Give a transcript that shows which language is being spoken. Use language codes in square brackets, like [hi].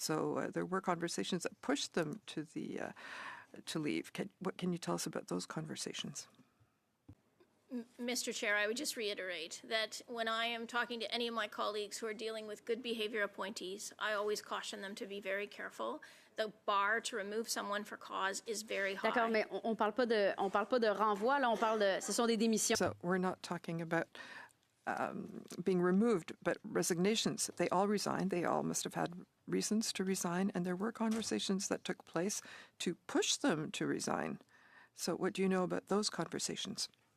[en] So there were conversations that pushed them to leave. What can you tell us about those conversations? Mr. Chair, I would just reiterate that when I am talking to any of my colleagues who are dealing with good behavior appointees, I always caution them to be very careful. The bar to remove someone for cause is very high. [fr] D'accord, mais on parle pas de renvoi, là, on parle de, ce sont des démissions. [en] So we're not talking about being removed, but resignations. They all resigned. They all must have had reasons to resign, and there were conversations that took place to push them to resign. So what do you know about those conversations?